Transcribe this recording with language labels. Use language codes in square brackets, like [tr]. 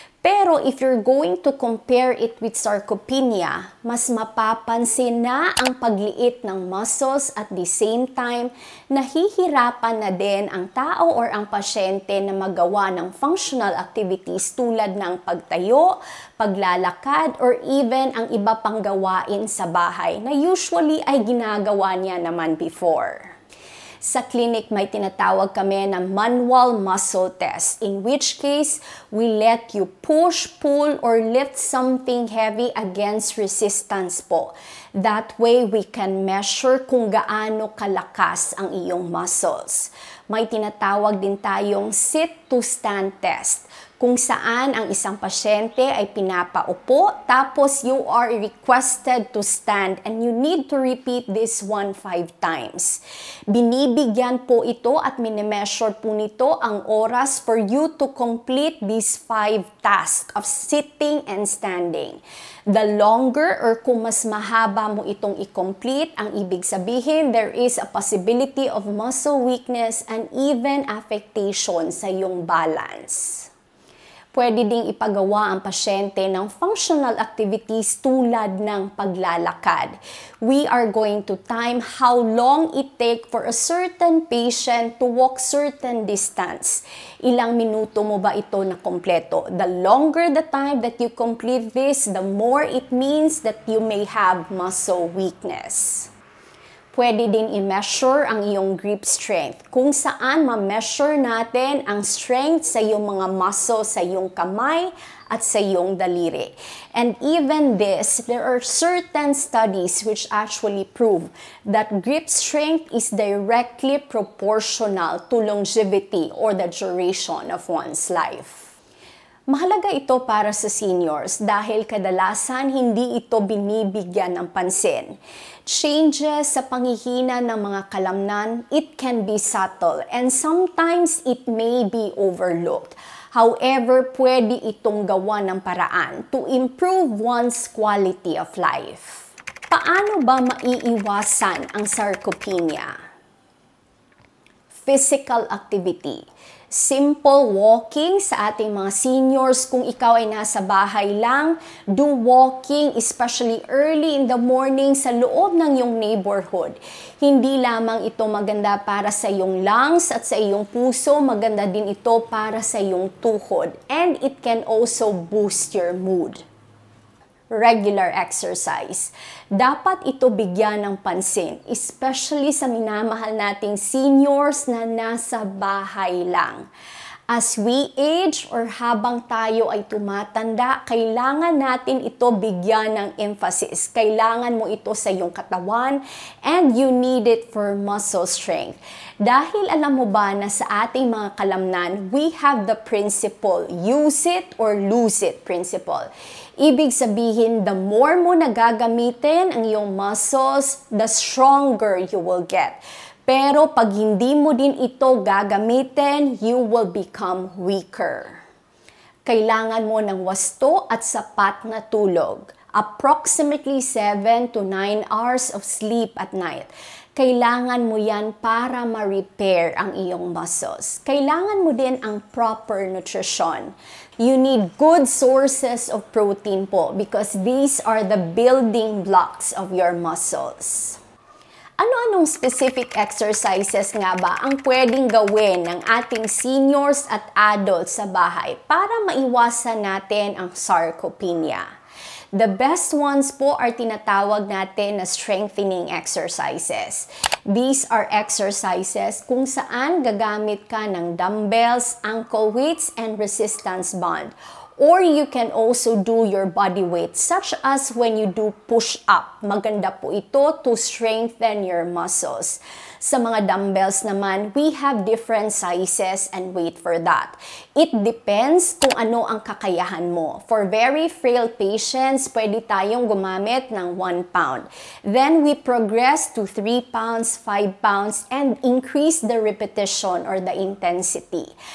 [tl] Pero [en] if you're going to compare it with sarcopenia, [tl] mas mapapansin na ang pagliit ng muscles [en] at the same time, [tl] nahihirapan na din ang tao or ang pasyente na magawa ng functional activities tulad ng pagtayo, paglalakad, or even ang iba pang gawain sa bahay na usually ay ginagawa niya naman before. Sa clinic, may tinatawag kami na [en] manual muscle test, in which case, we let you push, pull, or lift something heavy against resistance po. That way, we can measure [tl] kung gaano kalakas ang iyong [en] muscles. [tl] May tinatawag din tayong sit-to-stand test, kung saan ang isang pasyente ay pinapaupo, tapos [en] you are requested to stand and you need to repeat this 5 times. [tl] Binibigyan po ito at minimeasure po nito ang oras [en] for you to complete these 5 tasks of sitting and standing. The longer or [tl] kung mas mahaba mo itong i-complete, ang ibig sabihin, [en] there is a possibility of muscle weakness and even affectation [tl] sa iyong [en] balance. [tl] Pwede ding ipagawa ang pasyente ng functional activities tulad ng paglalakad. [en] We are going to time how long it take for a certain patient to walk certain distance. [tl] Ilang minuto mo ba ito na kompleto? [en] The longer the time that you complete this, the more it means that you may have muscle weakness. [tl] Pwede din i-measure ang iyong grip strength, kung saan ma-measure natin ang strength sa iyong mga muscle sa iyong kamay at sa iyong daliri. [en] And even this, there are certain studies which actually prove that grip strength is directly proportional to longevity or the duration of one's life. [tl] Mahalaga ito para sa seniors dahil kadalasan hindi ito binibigyan ng pansin. [en] Changes [tl] sa panghihina ng mga kalamnan, [en] it can be subtle and sometimes it may be overlooked. However, [tl] pwede itong gawa ng paraan [en] to improve one's quality of life. [tl] Paano ba maiiwasan ang sarcopenia? [en] Physical activity. Simple walking [tl] sa ating mga [en] seniors. [tl] Kung ikaw ay nasa bahay lang, [en] do walking, especially early in the morning [tl] sa loob ng iyong neighborhood. Hindi lamang ito maganda para sa iyong lungs at sa iyong puso, maganda din ito para sa iyong tuhod. [en] And it can also boost your mood. Regular exercise. [tl] Dapat ito bigyan ng pansin, especially sa minamahal nating seniors na nasa bahay lang. [en] As we age [tl] or habang tayo ay tumatanda, kailangan natin ito bigyan ng emphasis. Kailangan mo ito sa iyong katawan [en] and you need it for muscle strength. [tl] Dahil alam mo ba na sa ating mga kalamnan, [en] we have the principle, use it or lose it principle. [tl] Ibig sabihin, [en] the more [tl] mo nagagamitin ang iyong [en] muscles, the stronger you will get. [tl] Pero pag hindi mo din ito gagamitin, [en] you will become weaker. [tl] Kailangan mo ng wasto at sapat na tulog. [en] Approximately 7 to 9 hours of sleep at night. [tl] Kailangan mo yan para ma-repair ang iyong muscles. Kailangan mo din ang proper nutrition. [en] You need good sources of protein po because these are the building blocks of your muscles. [tl] Ano-anong specific exercises nga ba ang pwedeng gawin ng ating seniors at adults sa bahay para maiwasan natin ang sarcopenia? [en] The best ones po are [tl] tinatawag natin na [en] strengthening exercises. These are exercises [tl] kung saan gagamit ka ng [en] dumbbells, ankle weights, and resistance band. Or you can also do your body weight, such as when you do push-up. [tl] Maganda po ito [en] to strengthen your muscles. [tl] Sa mga dumbbells naman, [en] we have different sizes and weight for that. It depends [tl] kung ano ang kakayahan mo. [en] For very frail patients, [tl] pwede tayong gumamit ng [en] 1 pound. Then we progress to 3 pounds, 5 pounds, and increase the repetition or the intensity.